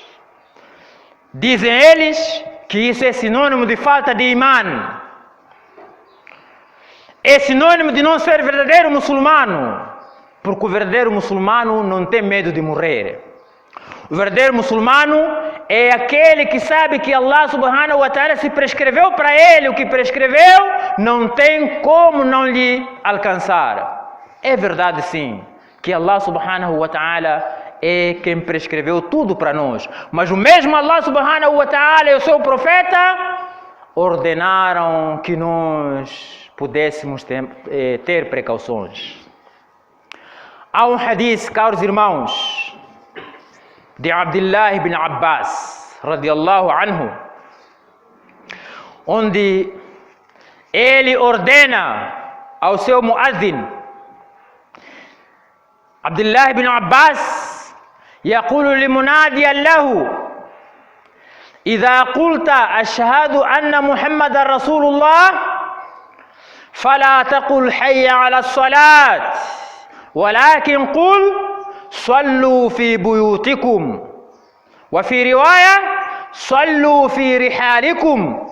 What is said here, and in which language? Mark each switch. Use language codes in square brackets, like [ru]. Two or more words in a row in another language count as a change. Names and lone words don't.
[pt] Dizem eles que isso é sinônimo de falta de imã. É sinônimo de não ser verdadeiro muçulmano, porque o verdadeiro muçulmano não tem medo de morrer. O verdadeiro muçulmano é aquele que sabe que Allah [ar] سبحانه وتعالى, [pt] se prescreveu para ele o que prescreveu, não tem como não lhe alcançar. É verdade sim, que Allah [ar] سبحانه وتعالى [pt] é quem prescreveu tudo para nós. Mas o mesmo Allah [ar] سبحانه وتعالى [pt] e o seu profeta ordenaram que nós pudéssemos ter precauções. Há um hadith, caros irmãos, de Abdullah ibn Abbas, [ar] رضي الله عنه, [pt] onde ele ordena ao seu muazzin. [ar] Abdullah ibn Abbas يقول لمناديا له إذا قلت أشهد أن محمد رسول الله فلا تقل حي على الصلاة ولكن قل صلوا في بيوتكم وفي رواية صلوا في رحالكم.